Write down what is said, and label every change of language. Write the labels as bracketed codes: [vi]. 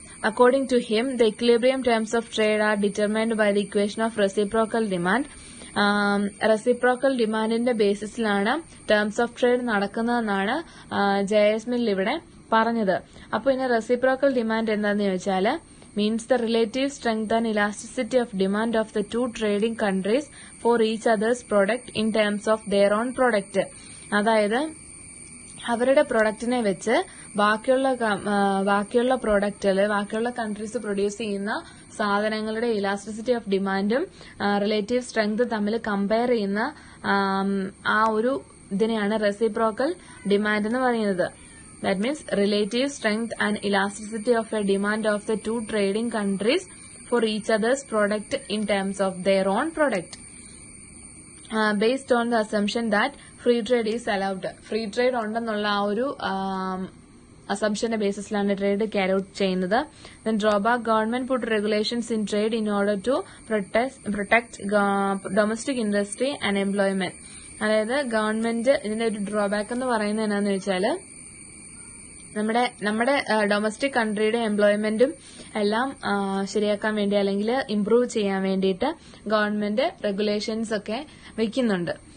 [en] According to him, the equilibrium terms of trade are determined by the equation of reciprocal demand. [ml] Reciprocal ഡിമാൻഡിന്റെ ബേസിസിലാണ് terms of trade നടക്കുന്നതെന്നാണ് J.S. [en] Mill [ml] ഇവിടെ പറഞ്ഞത്. അപ്പൊ ഇനി reciprocal demand എന്താന്ന് ചോദിച്ചാൽ [en] Means the relative strength and elasticity of demand of the two trading countries for each others product in terms of their own product. [ml] അതായത് അവരുടെ പ്രൊഡക്റ്റിനെ വെച്ച് ബാക്കിയുള്ള പ്രൊഡക്റ്റുകൾ ബാക്കിയുള്ള കൺട്രീസ് പ്രൊഡ്യൂസ് ചെയ്യുന്ന സാധനങ്ങളുടെ ഇലാസ്റ്റിസിറ്റി ഓഫ് ഡിമാൻഡും റിലേറ്റീവ് സ്ട്രെങ്ത് തമ്മിൽ കമ്പയർ ചെയ്യുന്ന ആ ഒരു ഇതിനെയാണ് റെസിപ്രോക്കൽ ഡിമാൻഡ് എന്ന് പറയുന്നത്. [en] That means relative strength and elasticity of a demand of the two trading countries for each other's product in terms of their own product. Based on the assumption that free trade is allowed. [ml] Free trade ഉണ്ടെന്നുള്ള ആ ഒരു assumption ബേസിസിലാണ് trade carry out ചെയ്യുന്നത്. [en] Then drawback, government put regulations in trade in order to protect domestic industry and employment. [ml] അതായത് government ഇതിന്റെ ഒരു drawback എന്ന് പറയുന്നത് എന്താണെന്ന് വെച്ചാൽ നമ്മുടെ ഡൊമസ്റ്റിക് കൺട്രിയുടെ എംപ്ലോയ്മെന്റും എല്ലാം ശരിയാക്കാൻ വേണ്ടി അല്ലെങ്കിൽ ഇംപ്രൂവ് ചെയ്യാൻ വേണ്ടിയിട്ട് ഗവൺമെന്റ് റെഗുലേഷൻസ് ഒക്കെ വെക്കുന്നുണ്ട്.